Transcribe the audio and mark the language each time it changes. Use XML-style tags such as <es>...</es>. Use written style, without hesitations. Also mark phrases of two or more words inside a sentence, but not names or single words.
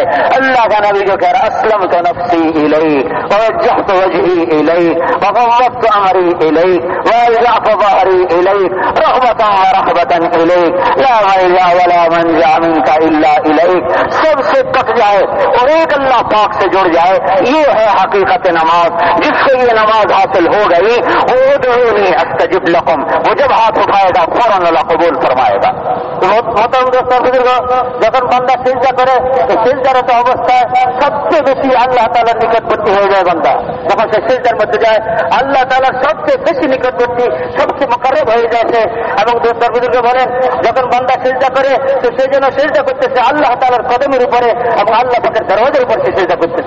<ur>اللہ کا نبی جو کہہ رہا</ur> <ar>اسلمت نفسی الیک ووجہت وجہی الیک وفوضت امری الیک والجأت ظہری الیک رغبتا ورہبتا الیک لا ملجا ولا منجا منک الا الیک.</ar> <ur>سب سے کٹ جائے اور ایک اللہ پاک سے جڑ جائے. یہ ہے حقیقت نماز. جس سے یہ نماز حاصل ہو گئی</ur> <ar>ادعونی استجب لکم,</ar> <ur>وہ جب ہاتھ اٹھائے گا فوراً اللہ قبول فرمائے گا. محترم دوستو بزرگو,</ur> <bn>যখন বান্দা সিজদা করে সিজদারত অবস্থায় সবচেয়ে বেশি আল্লাহ তাআলার নিকটবর্তী হয়ে যায় বান্দা. যখন সে সিজদার মধ্যে যায় আল্লাহ তাআলার সবচেয়ে বেশি নিকটবর্তী, সবচেয়ে মুকাররব হয়ে যাচ্ছে. এবং দোস্ত বুজুর্গ বলেন যখন বান্দা সিজদা করে তো সে যেন সিজদা করতেছে আল্লাহ তাআলার কদমের উপরে এবং আল্লাহ পাকের দরওয়াজার উপর সে সিজদা করতেছে.</bn>